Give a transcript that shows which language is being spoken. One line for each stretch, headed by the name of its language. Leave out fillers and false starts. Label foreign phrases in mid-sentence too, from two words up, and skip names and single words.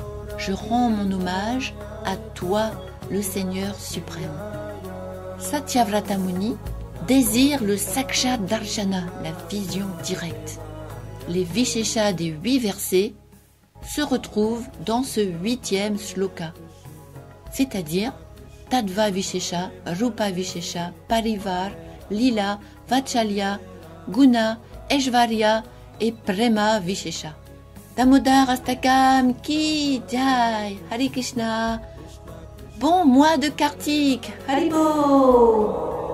French: Je rends mon hommage à toi, le Seigneur suprême. Satyavrata Muni désire le
Sanskrit: Sakshat Darshana,
French: la vision directe. Les Visheshas des 8 versets se retrouvent dans ce 8e shloka, c'est-à-dire
Sanskrit: Tadva Vishesha, Rupa Vishesha, Parivar, Lila, Vatsalya, Guna, Aishvarya
French: et
Sanskrit: Prema Vishesha.
Hindi: Damodar Astakam Ki Jai,
Sanskrit: Hare Krishna.
French: Bon mois de Kartik, Haribo.